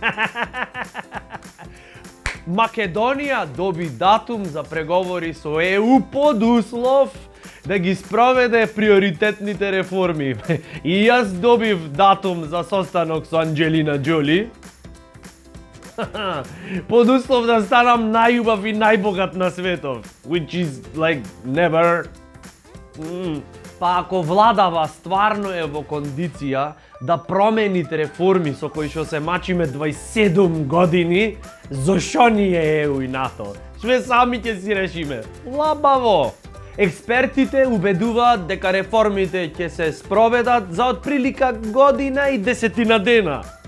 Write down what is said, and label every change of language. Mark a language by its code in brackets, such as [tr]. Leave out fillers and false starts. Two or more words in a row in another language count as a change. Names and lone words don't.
[mk] Македонија доби датум за преговори со ЕУ под услов да ги спроведе приоритетните реформи. И јас добив датум за состанок со Анџелина Џоли. Под услов да станам најубав и најбогат на светот. [en] Which is like never. [mk] Па ако владава стварно е во кондиција да промените реформи со кои што се мачиме 27 години, зошо ни е ЕУ и НАТО? Све сами ќе си решиме. Лабаво! Експертите убедуваат дека реформите ќе се спроведат за отприлика година и 10 дена.